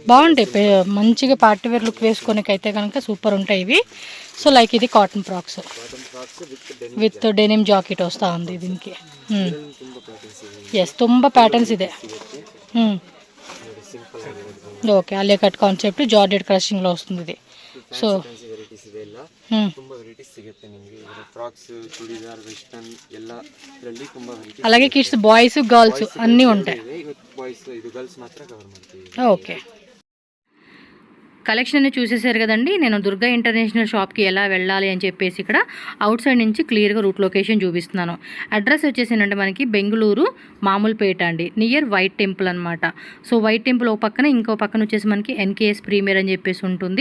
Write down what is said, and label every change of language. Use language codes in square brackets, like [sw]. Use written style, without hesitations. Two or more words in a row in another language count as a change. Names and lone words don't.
[te] బాగుంటాయి, మంచిగా [en] party wear look [te] వేసుకొనికి అయితే కనుక సూపర్ ఉంటాయి ఇవి. [en] so like [te] ఇది [en] cotton frocks with denim jacket [te] వస్తూ ఉంది దీనికి. [kn] ఎస్ ತುಂಬಾ ಪ್ಯಾಟರ್ನ್ಸ್ ಇದೆ. [te] ఓకే అలియా [en] cut concept georgette [te] క్రషింగ్లో వస్తుంది ఇది. సో [kn] ವೆರೈಟೀಸ್ ಇದೆ, ಎಲ್ಲ ತುಂಬಾ ವೆರೈಟೀಸ್ ಸಿಗುತ್ತೆ ನಿಮಗೆ. ಫ್ರಾಕ್ಸ್, ಚೂಡಿದಾರ್, ವೆಸ್ಟರ್ನ್ ಎಲ್ಲ ಇದರಲ್ಲಿ ತುಂಬಾ ವೆರೈಟೀಸ್. [te] అలాగే [en] kids boys girls [te] అన్నీ ఉంటాయి. [kn] ಇವತ್ತು ಬಾಯ್ಸ್ ಇದು ಗರ್ಲ್ಸ್ ಮಾತ್ರ ಕವರ್ ಮಾಡ್ತೀವಿ. [te] ఓకే కలెక్షన్ అన్ని చూసేసారు కదండి. నేను దుర్గా ఇంటర్నేషనల్ షాప్కి ఎలా వెళ్ళాలి అని చెప్పేసి ఇక్కడ అవుట్ సైడ్ నుంచి క్లియర్గా [en] route location [te] చూపిస్తున్నాను. అడ్రస్ వచ్చేసిందంటే మనకి బెంగళూరు మామూలుపేట అండి, నియర్ వైట్ టెంపుల్ అనమాట. సో వైట్ టెంపుల్ ఒక పక్కన, ఇంకో పక్కన వచ్చేసి మనకి ఎన్కేఎస్ ప్రీమియర్ అని చెప్పేసి ఉంటుంది.